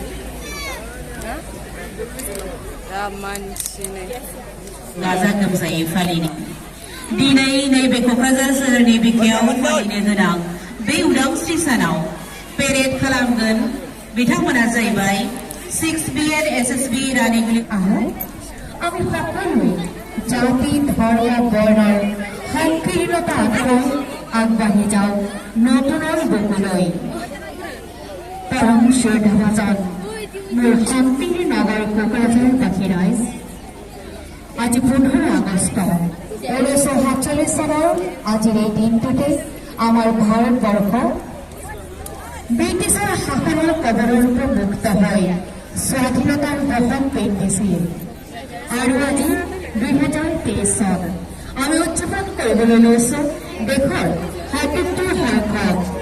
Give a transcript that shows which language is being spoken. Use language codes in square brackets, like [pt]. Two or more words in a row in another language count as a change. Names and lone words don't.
[brx] गाजा गोमजायै फालिनो दिनै नैबे क'क्राझार सोहोरनि बिखायाव फालिनो गोनां बे उदांस्रि सानाव पेरेड खालामगोन बिथांमोना जाहैबाय 6BN SSB रानिगुली [as] আমি সকলোৱে জাতি ধৰ্ম বৰ্ণৰ সংকীৰ্ণতা আঁতৰাই আগবাঢ়ি যাওঁ নতুনৰ বুকুলৈ পৰম শ্ৰদ্ধাভাজন মোৰ শান্তিৰ নগৰ কোকৰাঝাৰবাসী ৰাইজ আজি 15 আগষ্ট 1947 চনৰ আজিৰ এই দিনটোতে আমাৰ ভাৰতবৰ্ষ ব্ৰিটিছৰ শাসনৰ কবলৰ পৰা মুক্ত হৈ স্বাধীনতাৰ বসন পেন্দিছিল আৰু আজি 2023 চন আমি উদযাপন কৰিবলৈ লৈছো দেশৰ ৭৭ সংখ্যক